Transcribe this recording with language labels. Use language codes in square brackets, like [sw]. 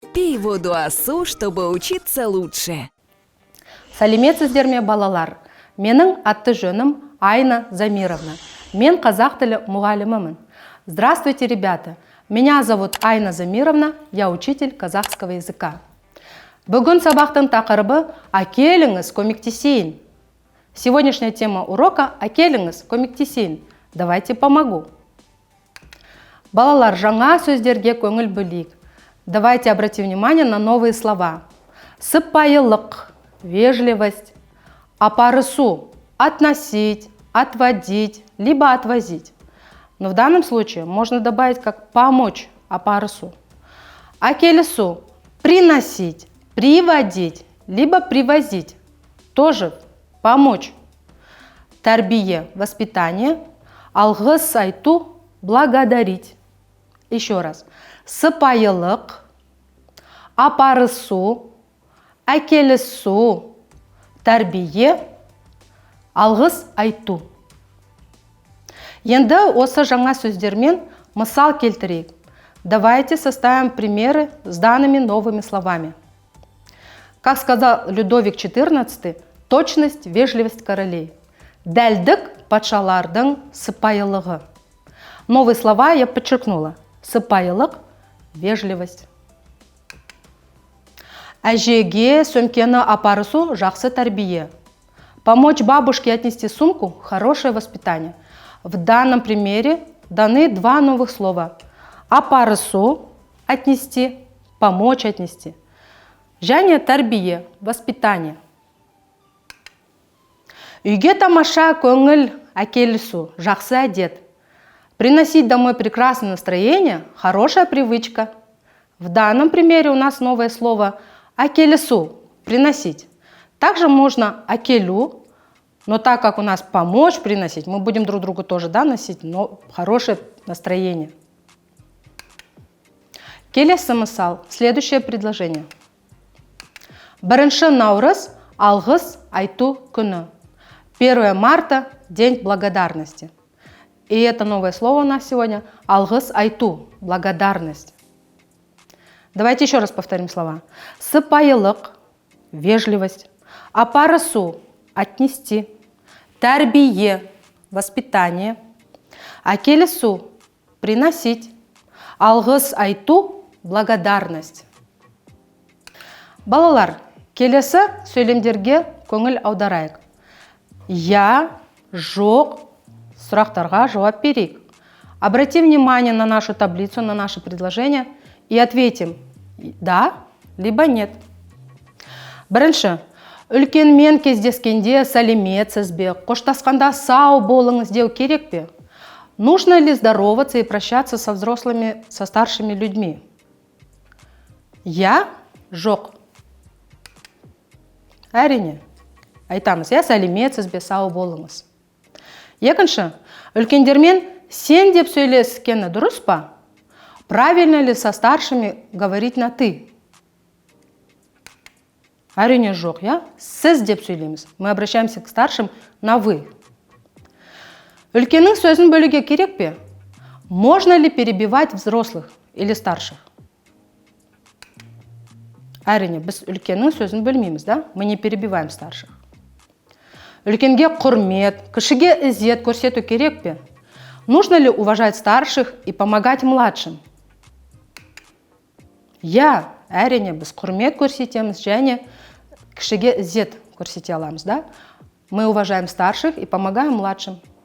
[ru] Пей воду асу, чтобы учиться лучше. [kk] Сәлеметсіздер ме, балалар? Менің атты жөнім Айна Замировна. Мен қазақ тілі мұғалімімін. [ru] Здравствуйте, ребята! Меня зовут Айна Замировна, я учитель казахского языка. [kk] Бүгін сабақтың тақырыбы «Әкеліңіз, көмектесейін». [ru] Сегодняшняя тема урока [kk] «Әкеліңіз, көмектесейін». [ru] Давайте помогу. [kk] Балалар, жаңа сөздерге көңіл бөлейік. [ru] Давайте обратим внимание на новые слова. Сыпайылық, вежливость, апарысу, относить, отводить, либо отвозить. Но в данном случае можно добавить как помочь, апарысу. Акелесу, приносить, приводить, либо привозить. Тоже помочь. Тарбие, воспитание. Алғыс айту, благодарить. Еще раз. [kk] Сыпайылық, апарысу, әкелісу, тәрбие, алғыс айту. Енді осы жаңа сөздермен мысал келтірейік. [ru] Давайте составим примеры с данными новыми словами. Как сказал Людовик XIV, точность, вежливость королей. [kk] Дәлдік патшалардың сыпайылығы. [ru] Новые слова я подчеркнула. Сыпайылық, вежливость. [kk] Әжеге сөмкені апарысу жақсы тәрбие. [ru] Помочь бабушке отнести сумку – хорошее воспитание. В данном примере даны два новых слова. Апарысу – отнести, помочь отнести. [kk] Және тәрбие – воспитание. Үйге тамаша көңіл әкелісу – жақсы әдет. [ru] Приносить домой прекрасное настроение – хорошая привычка. В данном примере у нас новое слово «акелесу» – приносить. Также можно «акелю», но так как у нас помочь приносить, мы будем друг другу тоже носить, но хорошее настроение. [kk] Келесі мысал. [ru] Следующее предложение. [kk] Бірінші наурыз алғыс айту күні. [ru] 1 марта – День благодарности. И это новое слово у нас сегодня – алғыс айту, благодарность. Давайте еще раз повторим слова. [kk] Сыпайылық, вежливость, апарысу, отнести, тәрбие, воспитание, әкелісу, приносить, алғыс айту, благодарность. Балалар, келесі сөйлемдерге көңіл аударайық. Я, жоқ, сұрақтарға жауап берейік. [ru] Обратим внимание на нашу таблицу, на наше предложение и ответим «да» либо «нет». [kk] Бірінші, үлкенмен кездескенде сәлеметсіз бе, қоштасқанда сау болыңыз деу керек пе? [ru] Нужно ли здороваться и прощаться со взрослыми, со старшими людьми? [kk] Я, жоқ. Әрине. Айтамыз, я сәлеметсіз бе, сау болыңыз. Екінші, үлкендермен сен деп сөйлескені дұрыс па? [ru] Правильно ли со старшими говорить на ты? [kk] Әрине жоқ, я? Сіз деп сөйлейміз. [ru] Мы обращаемся к старшим на вы. [kk] Үлкеннің сөзін бөлуге керек пе? [ru] Можно ли перебивать взрослых или старших? [kk] Әрине, біз үлкеннің сөзін бөлмейміз, да? [ru] Мы не перебиваем старших. [kk] Үлкенге құрмет, кішіге ізет көрсету керек пе? [ru] Нужно ли уважать старших и помогать младшим? [kk] Я, әрине, біз құрмет көрсетеміз және кішіге ізет көрсете аламыз, да? [ru] Мы уважаем старших и помогаем младшим.